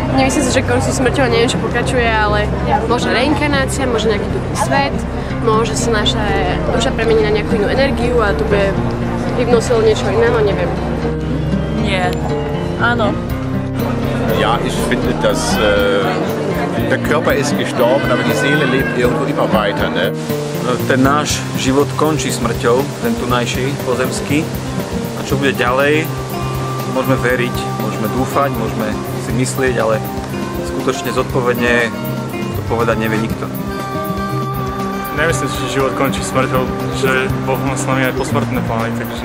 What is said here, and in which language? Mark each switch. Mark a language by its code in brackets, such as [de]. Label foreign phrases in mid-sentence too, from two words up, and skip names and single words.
[sk] Myslím si, že končí smrťou nie je, čo pokračuje, ale možno reinkarnácia, možno nejaký druhý svet, môže sa naša duša premeniť na nejakú inú energiu a tu bude hybnú silu niečo iného, neviem. Nie. Áno. [de] Ja, ich finde, dass der Körper ist gestorben, aber die Seele lebt irgendwo immer weiter, ne? [sk] Ten náš život končí smrťou, ten tunajší, pozemský. A čo bude ďalej, môžeme veriť, môžeme dúfať, môžeme si myslieť, ale skutočne zodpovedne to povedať nevie nikto. Nemyslím si, že život končí smrťou, že Boh má s nami aj posmrtné plány, takže...